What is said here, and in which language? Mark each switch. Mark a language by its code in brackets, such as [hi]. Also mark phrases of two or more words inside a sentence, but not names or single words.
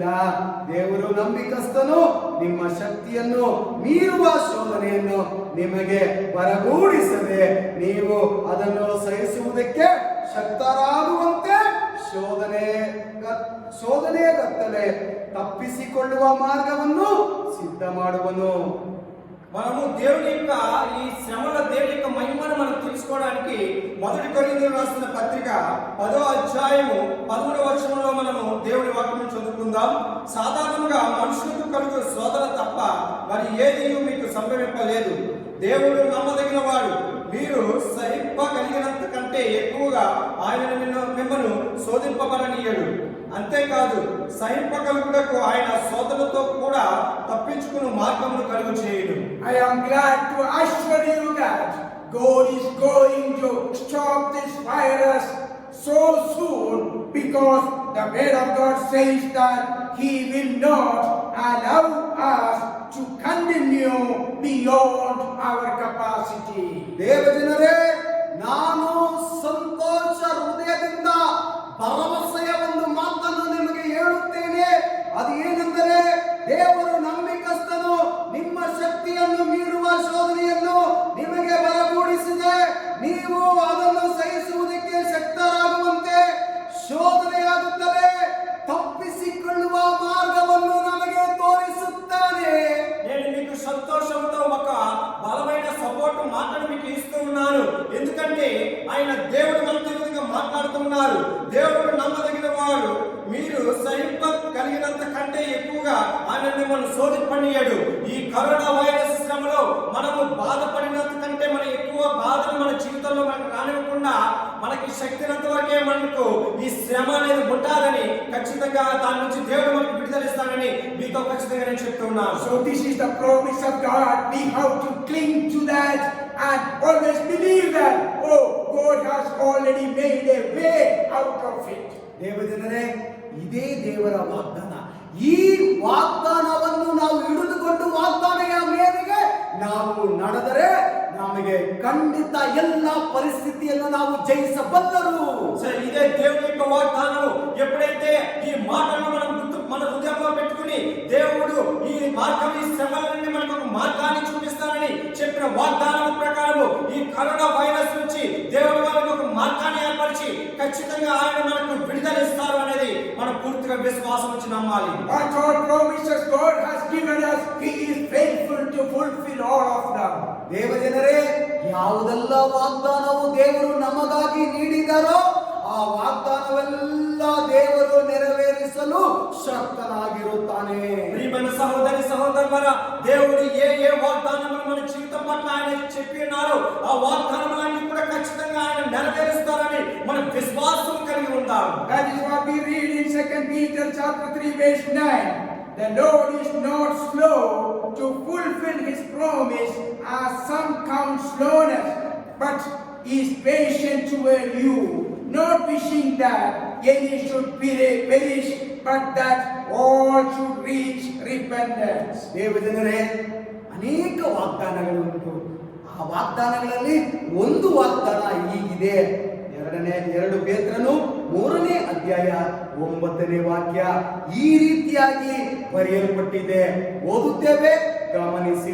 [kn] ದೇವರು ನಂಬಿಕಸ್ತನು, ನಿಮ್ಮ ಶಕ್ತಿಯನ್ನು ಮೀರುವ ಶೋಧನೆಯನ್ನು ನಿಮಗೆ ಬರಗೂಡಿಸದೆ ನೀವು ಅದನ್ನು ಸಹಿಸುವುದಕ್ಕೆ ಶಕ್ತರಾಗುವಂತೆ ಶೋಧನೆಗತ್ತಲೆ ತಪ್ಪಿಸಿಕೊಳ್ಳುವ ಮಾರ್ಗವನ್ನು ಸಿದ್ಧ ಮಾಡುವನು. [te] మనము దేవుని యొక్క ఈ శ్రమల దేవుని యొక్క మహిమను మనం తెలుసుకోవడానికి 1 కొరింథీయులకు రాసిన పత్రిక 10వ అధ్యాయము 11వ వచనంలో మనము దేవుని వాక్యం చదువుకుందాం. సాధారణంగా మనుషులకు కలుగు శోధన తప్ప మరి ఏది మీకు సంభవింపలేదు. దేవుడు నమ్మదగిన వాడు, మీరు సహింపగలిగినంత కంటే ఎక్కువగా ఆయన మిమ్మల్ని శోధింపబడనీయడు. అంతేకాదు, సహింపగలుగుటకు ఆయన శోధనతో కూడా తప్పించుకుని మార్గమును కలుగు చేయును. [en] I am glad to assure you that God is going to stop this virus so soon, because the word of God says that He will not allow us to continue beyond our capacity. [kn] ದೇವಜನರೇ, ನಾನು ಸಂತೋಷ ಹೃದಯದಿಂದ ಭರವಸೆಯ ಒಂದು ಮಾತನ್ನು ನಿಮಗೆ ಹೇಳುತ್ತೇನೆ. ಅದು ಏನೆಂದರೆ, ದೇವರು ನಂಬಿಕಸ್ತನು, ನಿಮ್ಮ ಶಕ್ತಿಯನ್ನು ಮೀರುವ ಶೋಧನೆಯನ್ನು ನಿಮಗೆ ಬರಗೂಡಿಸಿದೆ. ನೀವು ಅದನ್ನು ಸಹಿಸುವುದಕ್ಕೆ ಶಕ್ತರಾಗುವಂತೆ ಶೋಧನೆಯಾಗುತ್ತದೆ. ತಪ್ಪಿಸಿಕೊಳ್ಳುವ ಮಾರ್ಗವನ್ನು ನಮಗೆ ತೋರಿಸುತ್ತಾನೆ. [te] నేను మీకు సంతోషంతో ఒక బలమైన సపోర్ట్ మాటను మీకు ఇస్తూ ఉన్నాను. ఎందుకంటే ఆయన దేవుడు మనతో విధంగా మాట్లాడుతున్నారు. దేవుడు నమ్మదగిన వాడు, మీరు సహింపగలిగినంత కంటే ఎక్కువగా ఆయన మిమ్మల్ని శోధింపనీయడు. ఈ కరోనా వైరస్ శ్రమలో మనము బాధపడినంత కంటే మన ఎక్కువ బాధను మన జీవితంలో మనకు రానివ్వకుండా మనకి శక్తినంత వరకే మనకు ఈ శ్రమ అనేది ఉండాలని, ఖచ్చితంగా దాని నుంచి దేవుడు మనకు విడుదలిస్తానని మీతో ఖచ్చితంగా నేను చెప్తున్నాను. [en] So this is the promise of God. We have to cling to that and always believe that, oh, God has already made a way out of it. [kn] ದೇವಜನರೇ, ಇದೇ ದೇವರ ವಾಗ್ದಾನ. ಈ ವಾಗ್ದಾನವನ್ನು ನಾವು ಹಿಡಿದುಕೊಂಡು ವಾಗ್ದಾನೆಯ ಮೇರೆಗೆ ನಾವು ನಡೆದರೆ ನಮಗೆ ಖಂಡಿತ ಎಲ್ಲ పరిస్థితిಯನ್ನು ನಾವು జయించబల్లరు. [te] సరే, ఇదే దేవుని యొక్క వాగ్దానము. ఎప్పుడైతే ఈ మాటను మనం మన హృదయంలో పెట్టుకుని దేవుడు ఈ మార్గం, ఈ శ్రమల నుండి మనకు ఒక మార్గాన్ని చూపిస్తానని చెప్పిన వాగ్దానం ప్రకారము ఈ కరోనా వైరస్ నుంచి దేవుడు మనకు ఒక మార్గాన్ని ఏర్పరిచి ఖచ్చితంగా ఆయన మనకు విడుదలిస్తారు అనేది మనం పూర్తిగా విశ్వాసం వచ్చి నమ్మాలి. [en] What all promises God has given us, He is faithful to fulfill all of them. [kn] ದೇವಜನರೇ, ಯಾವುದೆಲ್ಲ ವಾಗ್ದಾನವು ದೇವರು ನಮಗಾಗಿ ನೀಡಿದರೋ ಆ ವಾಗ್ದಾನವೆಲ್ಲ ದೇವರು ನೆರವೇರಿಸಲು ಶಕ್ತನಾಗಿರುತ್ತಾನೆ. [te] ప్రియమైన సహోదరి సహోదరులారా, దేవుడు ఏ వాగ్దానములు మన జీవితం పట్ల ఆయన చెప్పి ఉన్నారో ఆ వాగ్దానములన్నీ కూడా ఖచ్చితంగా ఆయన నెరవేరుస్తారని మనం విశ్వాసం కలిగి ఉందాం. [en] That is what we read in 2 Peter chapter 3 verse 9. The Lord is not slow to fulfill His promise, as some count slowness, but is patient toward you, not wishing that any should perish, but that all should reach repentance. [kn] ದೇವಜನರೇ, ಅನೇಕ ವಾಗ್ದಾನಗಳು ಉಂಟು. ಆ ವಾಗ್ದಾನಗಳಲ್ಲಿ ಒಂದು ವಾಗ್ದಾನ ಹೀಗಿದೆ. 2 ಪೇತ್ರನು 3ನೇ ಅಧ್ಯಾಯ 9ನೇ ವಾಕ್ಯ ಈ ರೀತಿಯಾಗಿ ಬರೆಯಲ್ಪಟ್ಟಿದೆ. ಓದುತ್ತೇವೆ, ಗಮನಿಸಿ.